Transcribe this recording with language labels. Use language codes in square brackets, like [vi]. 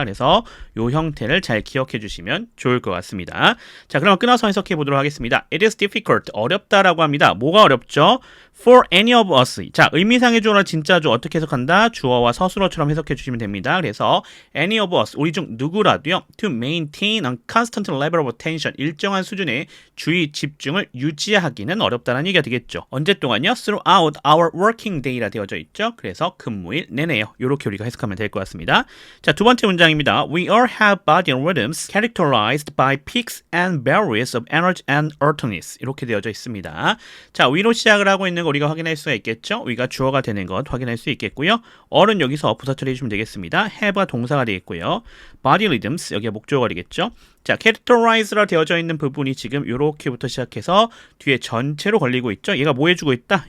[ko] 그래서 이 형태를 잘 기억해 주시면 좋을 것 같습니다. 자, 그럼 끊어서 해석해 보도록 하겠습니다. [en] It is difficult. [ko] 어렵다라고 합니다. 뭐가 어렵죠? [en] For any of us. [ko] 자, 의미상의 주어나 진짜주어 어떻게 해석한다? 주어와 서술어처럼 해석해 주시면 됩니다. 그래서 [en] any of us, [ko] 우리 중 누구라도요. [en] To maintain a constant level of attention. [ko] 일정한 수준의 주의, 집중을 유지하기는 어렵다는 얘기가 되겠죠. 언제 동안요? [en] Throughout our working day [ko] 라 되어져 있죠. 그래서 근무일 내내요. 이렇게 우리가 해석하면 될 것 같습니다. 자, 두 번째 문장입니다. [en] We all have body rhythms characterized by peaks and valleys of energy and alertness. [ko] 이렇게 되어져 있습니다. 자, 위로 시작을 하고 있는 거 우리가 확인할 수가 있겠죠. 위가 주어가 되는 것 확인할 수 있겠고요. 어는 여기서 부사 처리해 주시면 되겠습니다. have가 동사가 되겠고요. body rhythms 여기가 목적어가 되겠죠. 자, characterize라 되어져 있는 부분이 지금 요렇게부터 시작해서 뒤에 전체로 걸리고 있죠. 얘가 뭐 해주고 있다?